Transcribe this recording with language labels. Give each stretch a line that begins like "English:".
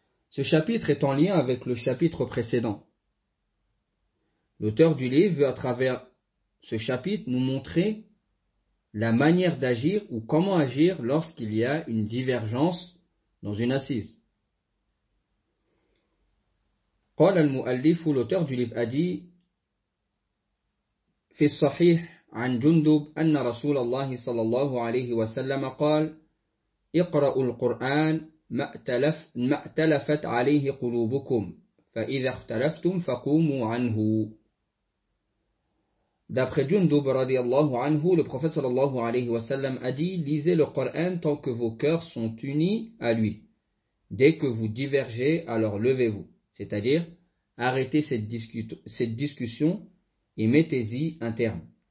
French: Ce chapitre est en lien avec le chapitre précédent. L'auteur du livre veut à travers ce chapitre nous montrer la manière d'agir ou comment agir lorsqu'il y a une divergence dans une assise.
Arabic: قال المؤلف,
French: l'auteur du livre a dit
Arabic: في الصحيح عن جندب أن رسول الله صلى الله عليه وسلم قال اقرأوا القرآن ما اتلفت عليه قلوبكم فإذا اختلفتم فقوموا عنه.
French: D'après Jundub radiallahu anhu, le prophète sallallahu alayhi wa sallam a dit « Lisez le Coran tant que vos cœurs sont unis à lui. Dès que vous divergez, alors levez-vous. » C'est-à-dire, arrêtez cette discussion et mettez-y un terme.